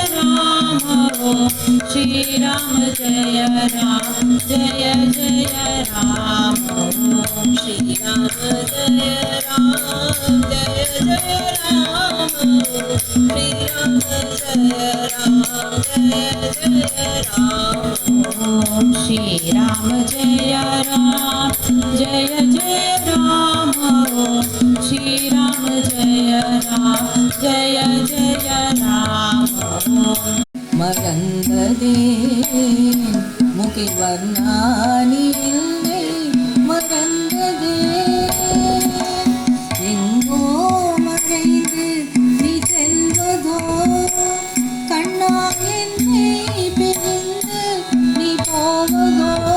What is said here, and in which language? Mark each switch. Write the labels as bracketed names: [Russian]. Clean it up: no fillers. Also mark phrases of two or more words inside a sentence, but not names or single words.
[Sanskrit] राम श्री राम जय राम जय जय राम श्री राम जय राम जय जय राम श्री राम जय राम जय जय राम श्री राम जय राम जय जय राम श्री राम जय राम जय जय राम [Tamil] மறந்ததே முகில்வர்ணானில்லை மறந்ததே எங்கோ மறைந்து நீ செல்வதோ கண்ணா என்னை பிரிந்து நீ போவதோ